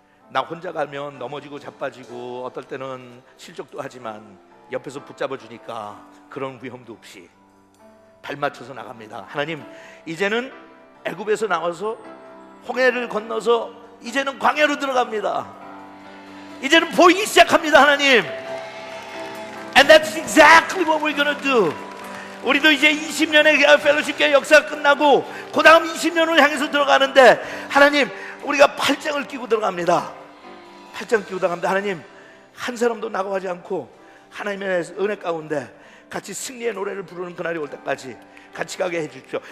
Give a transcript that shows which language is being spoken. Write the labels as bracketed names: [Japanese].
[Korean] 나 혼자 가면 넘어지고 자빠지고 어떨 때는 실족도 하지만 옆에서 붙잡아 주니까 그런 위험도 없이 발 맞춰서 나갑니다. 하나님, 이제는 애굽에서 나와서 홍해를 건너서 이제는 광야로 들어갑니다. 이제는 보이기 시작합니다. [English] 하나님, and that's exactly what we're gonna do. [Korean] 우리도 이제 20년의 펠로십 교회 역사가 끝나고 그 다음 20년을 향해서 들어가는데, 하나님, 우리가 팔짱을 끼고 들어갑니다. 팔짱 끼고 들어갑니다. 하나님, 한 사람도 나가지 않고 하나님의 은혜 가운데 같이 승리의 노래를 부르는 그날이 올 때까지 같이 가게 해주십시오.